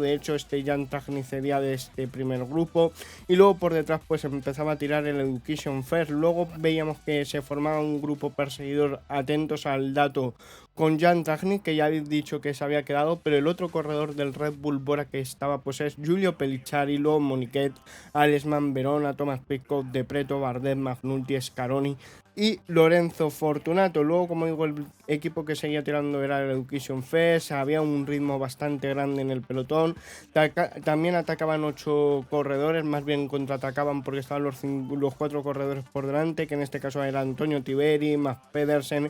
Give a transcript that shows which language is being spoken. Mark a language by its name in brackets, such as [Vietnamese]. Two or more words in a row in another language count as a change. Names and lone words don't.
[Spanish] De hecho Jan Tratnik sería de este primer grupo y luego por detrás pues empezaba a tirar el Education First. Luego veíamos que se formaba un grupo perseguidor, atentos al dato, con Jan Tratnik, que ya he dicho que se había quedado, pero el otro corredor del Red Bull Bora que estaba pues es Giulio Pellicciari, luego Moniquet, Alesman, Verona, Thomas Pidcock, De Preto, Bardet, Magnulti, Scaroni y Lorenzo Fortunato. Luego, como digo, el equipo que seguía tirando era el Education First, había un ritmo bastante grande en el pelotón. También atacaban 8 corredores, más bien contraatacaban porque estaban los 4 corredores por delante, que en este caso era Antonio Tiberi, Max Pedersen.